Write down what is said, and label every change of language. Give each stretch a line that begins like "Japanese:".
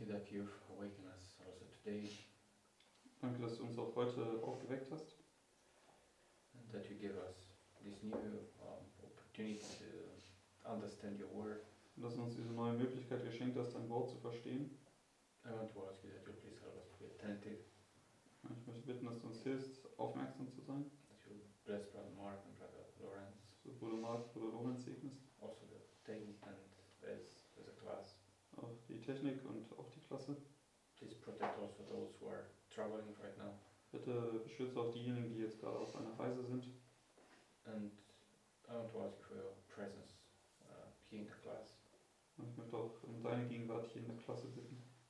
English: you've awakened us also today.
German: Danke, dass du uns auch heute aufgeweckt hast.
English: And that you give us this new opportunity to understand your word.
German: Und dass du uns diese neue Möglichkeit geschenkt hast, dein Wort zu verstehen.
English: I want to ask you that you please help us to be attentive.
German: Ich möchte bitten, dass du uns hilfst, aufmerksam zu sein.
English: That you bless Brother Mark and Brother Lawrence.
German: Dass du Bruder Mark, Bruder Lorenz segnest.
English: Also the technique and as a class.
German: Auch die Technik und auch die Klasse.
English: Please protect also those who are traveling right now.
German: Bitte beschütze auch diejenigen, die jetzt gerade auf einer Reise sind.
English: And I want to ask you for your presence here in the class.
German: Und ich möchte auch um deine Gegenwart hier in der Klasse bitten.